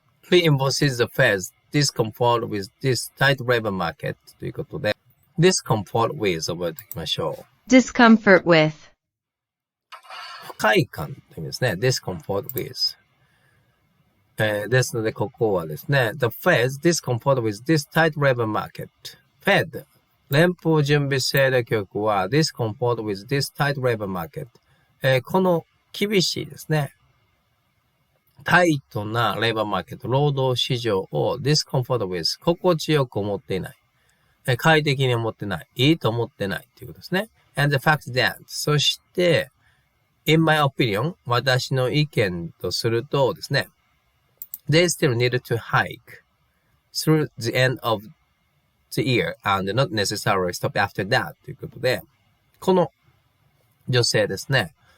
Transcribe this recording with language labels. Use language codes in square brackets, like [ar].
[en] reinforces the Fed's discomfort with this tight labor market [ja] ということで、 [en] discomfort with [ja] 覚えておきましょう。 [en] discomfort with, [ja] 不快感という意味ですね。discomfort with。ですので、ここはですね、 [en] The Fed discomfort with this tight labor market. Fed [ja] 連邦準備制度局は [en] discomfort with this tight labor market. [ja] この厳しいですね。タイトなレバーマーケット、労働市場を discomfort with 心地よく思っていない。快適に思ってない。いいと思ってないということですね。 [en] And the fact that [ja] そして、 [en] in my opinion [ja] 私の意見とするとですね、 [en] they still need to hike through the end of the year and not necessarily stop after that [ja] ということで、この女性ですね、